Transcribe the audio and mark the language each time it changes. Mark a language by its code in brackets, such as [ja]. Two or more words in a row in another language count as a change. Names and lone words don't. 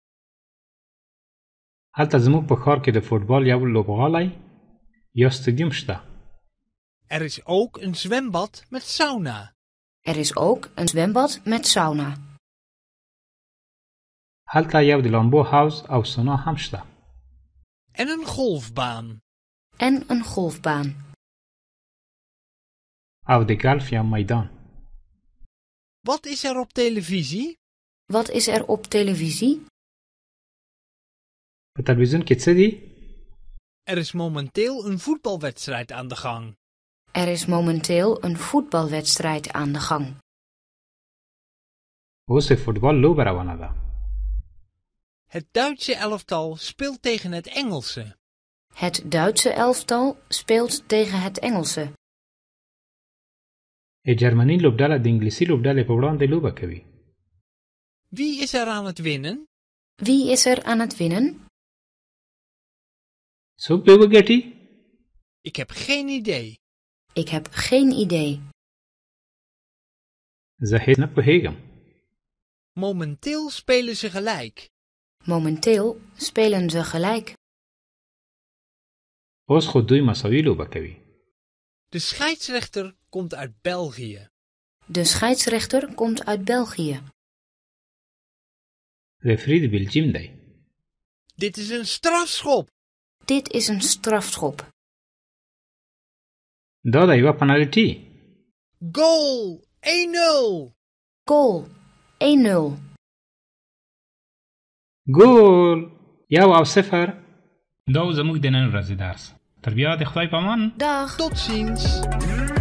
[ps] هلته زموږ په ښار کې د فوټبال یو لوبغالی یا سټیډیم شته. [nl] Er is ook een zwembad met sauna. Er is ook een zwembad met sauna. [ps] هلته یو د لامبو حوض او سونا هم شته. [nl] En een golfbaan. En een golfbaan. [ps] او د ګلف یا میدان. [nl] Wat is er op televisie? Wat is er op televisie? [ps] په تلویزیون کې څه دي؟ [nl] Er is momenteel een voetbalwedstrijd aan de gang. Er is momenteel een voetbalwedstrijd aan de gang. [ps] اوس د فوټبال لوبه روانه ده. [nl] Het Duitse elftal speelt tegen het Engelse. Het Duitse elftal speelt tegen het Engelse. [ps] جرمني لوبډله د انګلیسي لوبډلې په وړاندې لوبه کوي. [nl] Wie is er aan het winnen? Wie is er aan het winnen? [ps] څوک به وګټي؟ [nl] Ik heb geen idee. Ik heb geen idee. [ps] زه هیڅ نه پوهیږم. [nl] Momenteel spelen ze gelijk. Momenteel spelen ze gelijk. [ps] اوس خو دوی مساوي لوبه کوي. [nl] De scheidsrechter komt uit België. De scheidsrechter komt uit België. [ps] رفری د بلجیم دی. [nl] Dit is een strafschop. Dit is een strafschop. [ps] دا د یوه پنالټي. [nl] Goal! 1-0. Goal. 1-0. [ps] ګول 1-0. دا و زموږ د نن ورځې درس. تر بیا د خدای په امان. [nl] Dag. Tot ziens.